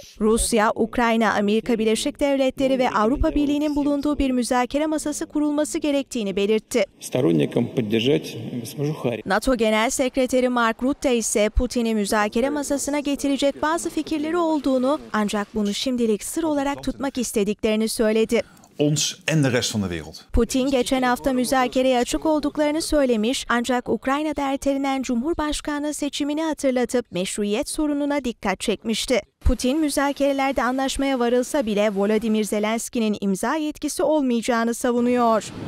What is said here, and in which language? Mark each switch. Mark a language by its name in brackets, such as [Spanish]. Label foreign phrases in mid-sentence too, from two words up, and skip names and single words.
[Turkish] Rusya, Ukrayna, Amerika Birleşik Devletleri ve Avrupa Birliği'nin bulunduğu bir müzakere masası kurulması gerektiğini belirtti. NATO Genel Sekreteri Mark Rutte ise Putin'i müzakere masasına getirecek bazı fikirleri olduğunu, ancak bunu şimdilik sır olarak tutmak istediklerini söyledi. [Dutch] Ons en de rest van de wereld. [Turkish] Putin geçen hafta müzakereye açık olduklarını söylemiş, ancak Ukrayna'da ertelenen Cumhurbaşkanlığı seçimini hatırlatıp meşruiyet sorununa dikkat çekmişti. Putin, müzakerelerde anlaşmaya varılsa bile Volodymyr Zelenski'nin imza yetkisi olmayacağını savunuyor.